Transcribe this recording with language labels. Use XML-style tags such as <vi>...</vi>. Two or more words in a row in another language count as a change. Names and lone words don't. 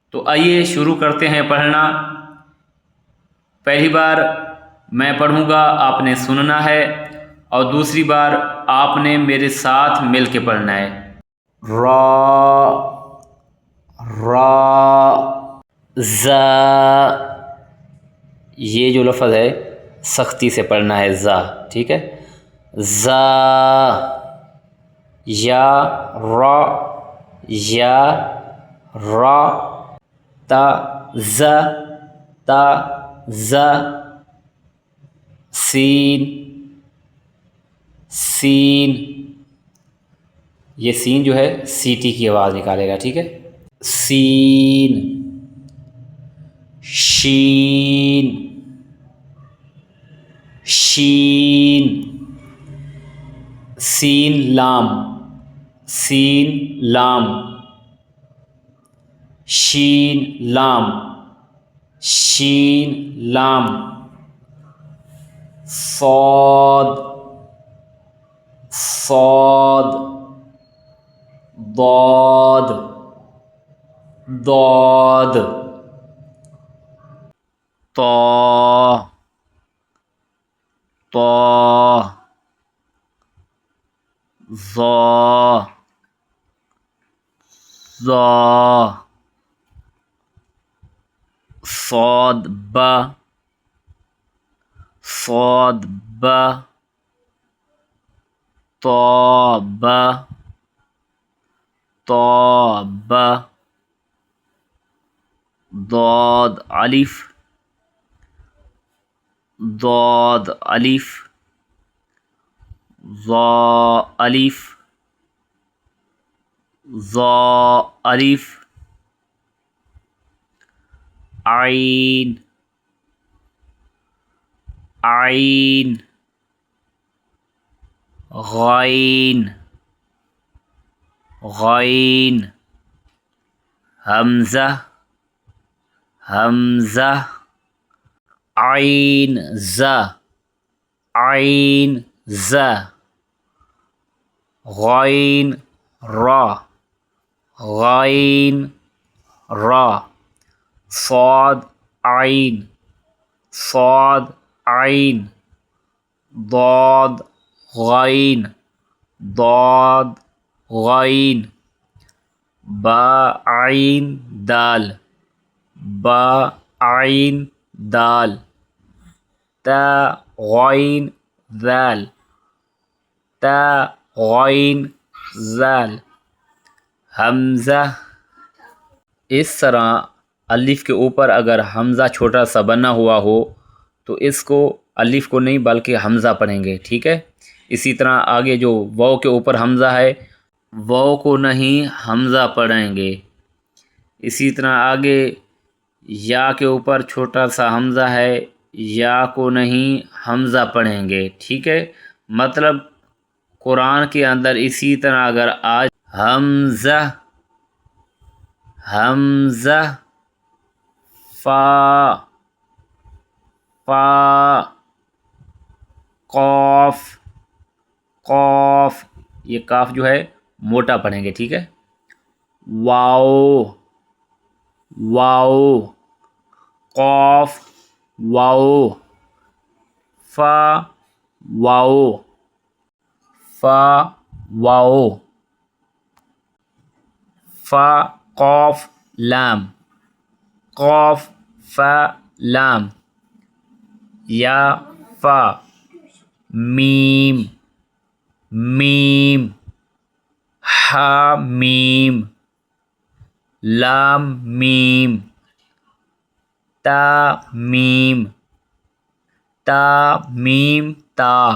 <ur>تو آئیے شروع کرتے ہیں پڑھنا۔ پہلی بار میں پڑھوں گا، آپ نے سننا ہے، اور دوسری بار آپ نے میرے ساتھ مل کے پڑھنا ہے۔ را، را، زا، یہ جو لفظ ہے سختی سے پڑھنا ہے، زا، ٹھیک ہے؟ زا، یا، را، یا، را، تا، ز، تا، ز، سین، سین، یہ سین جو ہے سیٹی کی آواز نکالے گا، ٹھیک ہے؟ سین، شین، شین، سین لام، سین لام، شین لام، شین لام، صاد، صاد، ضاد، ضاد، طا، طا، ظا، ظا، صاد، با، صاد، با، طا، با، طا، با، ضاد الف، ضاد الف، ظا الف، ظا الف، عین، عین، غین، غین، حمزہ، حمزہ، عین ز، عین ز، غین را، غین را، صاد عین، صاد عین، ضاد غین، ضاد غین، با عین دال، با عین دال، تا غین ذال، تا غین ذال، حمزہ۔ اس طرح الف کے اوپر اگر حمزہ چھوٹا سا بنا ہوا ہو تو اس کو الف کو نہیں بلکہ حمزہ پڑھیں گے، ٹھیک ہے؟ اسی طرح آگے جو واو کے اوپر حمزہ ہے، واو کو نہیں حمزہ پڑھیں گے۔ اسی طرح آگے یا کے اوپر چھوٹا سا حمزہ ہے، یا کو نہیں حمزہ پڑھیں گے، ٹھیک ہے؟ مطلب قرآن کے اندر اسی طرح اگر آج حمزہ، حمزہ، فا، فا، قاف، قاف، یہ کاف جو ہے موٹا پڑھیں گے، ٹھیک ہے؟ واو، واو، قاف، واو، فا، واو، فا، واو، فا، قاف، لام، قاف، فا، لام، یا، فا، میم، میم، ہا، میم، لام، میم، تا، میم، تا، میم، تا۔</ur>